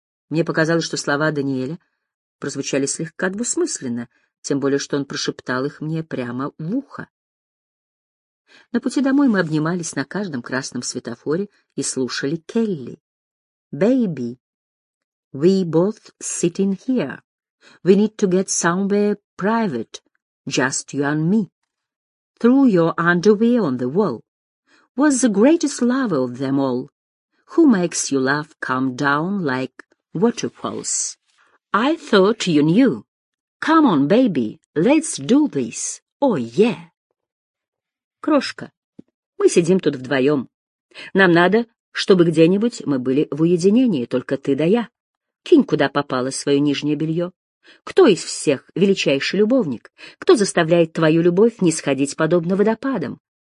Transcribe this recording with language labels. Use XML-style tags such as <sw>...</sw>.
<ru>Мне показалось, что слова Даниэля прозвучали слегка двусмысленно, тем более что он прошептал их мне прямо в ухо. На пути домой мы обнимались на каждом красном светофоре и слушали Келли.</ru> <en>«Baby, we both sitting here. We need to get somewhere private, just you and me. Threw your underwear on the wall. Was the greatest lover of them all. Who makes you laugh come down like waterfalls? I thought you knew. Come on, baby, let's do this. Oh, yeah!»</en> <ru>«Крошка, мы сидим тут вдвоем. Нам надо, чтобы где-нибудь мы были в уединении, только ты да я. Кинь куда попало свое нижнее белье. Кто из всех величайший любовник? Кто заставляет твою любовь не сходить подобно водопадам?</ru>